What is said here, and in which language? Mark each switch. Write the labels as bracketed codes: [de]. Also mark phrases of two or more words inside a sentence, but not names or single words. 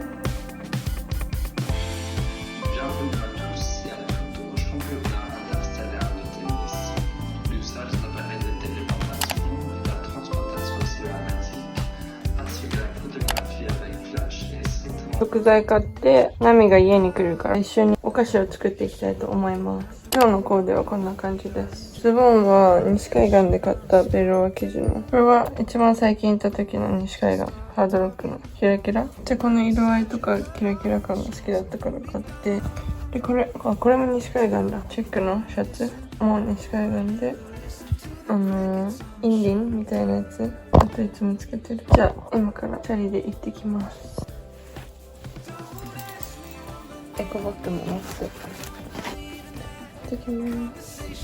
[fr] Bienvenue à tous et à toutes au championnat interstellaire de tennis. L'usage d'appareils de téléportation et la transportation cinématique, ainsi que la photographie avec flash et système. [ja] 食材買ってナミが家に来るから一緒にお菓子を作っていきたいと思います。今日のコーデはこんな感じです。ズボンは西海岸で買ったベロア生地の、これは一番最近行った時の西海岸ハードロックのキラキラで、この色合いとかキラキラ感が好きだったから買って、でこれも西海岸だ。チェックのシャツも西海岸で、インディンみたいなやつ、あといつもつけてる。じゃあ今からチャリで行ってきます。エコバッグも持って行ってきます。